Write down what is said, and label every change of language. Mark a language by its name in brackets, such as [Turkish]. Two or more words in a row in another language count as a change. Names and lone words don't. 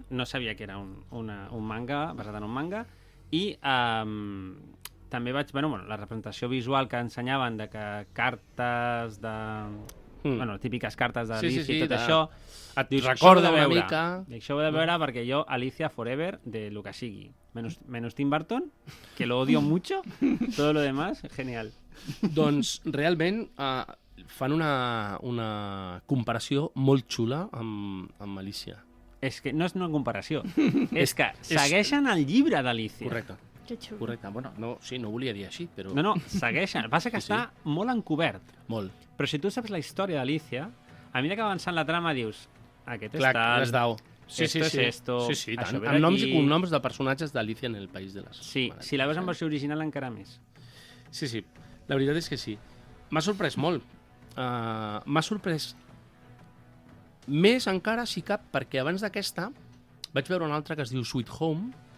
[Catalan] No sabia que era un manga basat en un manga i també vaig... la representació visual que ensenyaven de que cartes de... típiques cartes d'Alicia i tot això. Et recorda una mica. Això ho he de veure perquè jo, Alicia Forever, de lo que sigui. [Spanish] Menos Tim Burton, que lo odio mucho. Todo lo demás, genial. [Catalan] Doncs realment fan una comparació molt xula amb Alicia. És que no és una comparació. És que segueixen el llibre d'Alicia. Correcte. Correcte. Bueno, no volia dir així, però... No, segueixen. El que passa que està molt encobert. Molt. Però si tu saps la història d'Alicia, a mesura que avançant la trama dius aquest és tal, [Spanish] esto es esto... [Catalan] Sí, tant. Amb noms i cognoms de personatges d'Alicia en el País de les... Sí, si la veus en versió original encara més. Sí. La veritat és que sí. M'ha sorprès molt. M'ha sorprès més encara, si cap, perquè abans d'aquesta vaig veure una altra que es diu Sweet Home,